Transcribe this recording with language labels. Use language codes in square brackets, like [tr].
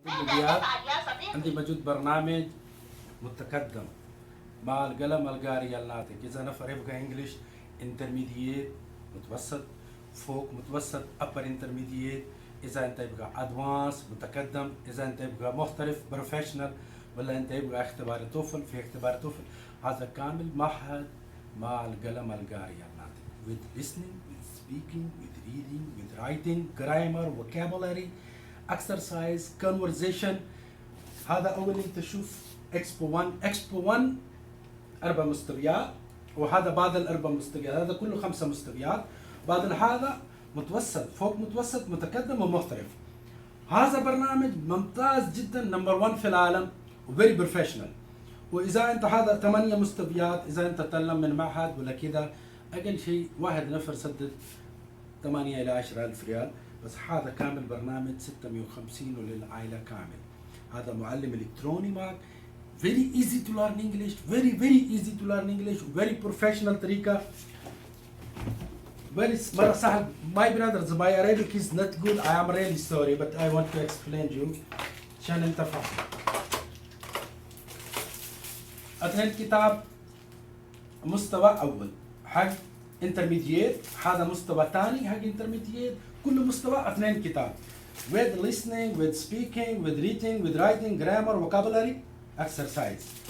[ar] التدريبيات عندي موجود برنامج متقدم مع القلم القاري الناطق. إذا نفر يبقى إنجليش انترميديت متوسط، فوق متوسط [en] upper intermediate، [ar] إذا أنت يبقى أدفانس متقدم، إذا أنت يبقى محترف بروفيشنال، ولا أنت يبقى اختبار توفل. في اختبار توفل هذا كامل معهد مع القلم القاري الناطق [en] with listening, with speaking, with reading, with writing, grammar, vocabulary, exercise, conversation. [ar] هذا أول أنت تشوف إكسبو 1. إكسبو 1 4 مستويات، وهذا بعد الأربع مستويات هذا كله 5 مستويات. بعد هذا متوسط، فوق متوسط، متقدم ومحترف. هذا برنامج ممتاز جدا، نمبر 1 في العالم وفيري بروفيشنال. وإذا أنت هذا 8 مستويات، إذا أنت تتعلم من معهد ولا كذا أقل شيء واحد نفر سدد 8 إلى 10 ألف ريال. بس هذا كامل برنامج 650 وللعائلة كامل. هذا معلم إلكتروني معك. [en] Very easy to learn English, very easy to learn English, very professional [ar] طريقة. مرة سهل. [en] My brothers, my Arabic is not good. I am really sorry, but I want to explain you [ar] عشان انت فاهم. اثنين كتاب مستوى أول حق intermediate، هذا مستوى ثاني حق intermediate. كل مستوى اثنين كتاب [en] with listening, with speaking, with reading, with writing, grammar, vocabulary, exercise.